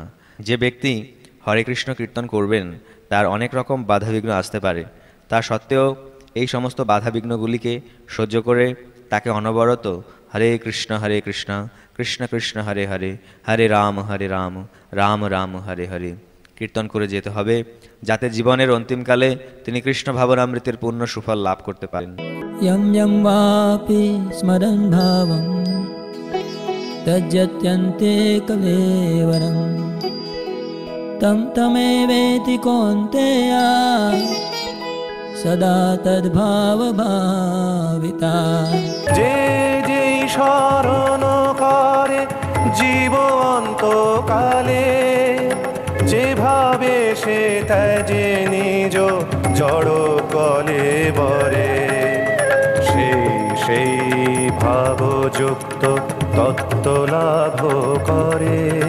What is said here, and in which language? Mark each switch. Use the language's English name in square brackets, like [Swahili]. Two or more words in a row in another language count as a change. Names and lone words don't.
[Bangla] যে ব্যক্তি [Sanskrit] হরে কৃষ্ণ কীর্তন করবেন তার অনেক রকম বাধাবিঘ্ন আসতে পারে, তা সত্ত্বেও এই সমস্ত বাধাবিঘ্নগুলিকে সহ্য করে তাকে অনবরত হরে কৃষ্ণ কৃষ্ণ কৃষ্ণ হরে হরে, হরে রাম রাম রাম হরে হরে [Bangla] কীর্তন করে যেতে হবে, যাতে জীবনের অন্তিমকালে তিনি কৃষ্ণ ভাবনামৃতের পূর্ণ সুফল লাভ করতে পারেন। [Sanskrit] यं यं वापि स्मरन् भावं त्यज्यत्यन्ते कलेवरं तं तमेवेति कौन्तेय सदा तद्भावभाविता। [Bangla] যে যেই স্মরণ করে জীব অন্তকালে, যেভাবে সে ত্যাজে নিজ জড় কলেবরে, সেই ভাবযুক্ত তত্ত্ব লাভ করে।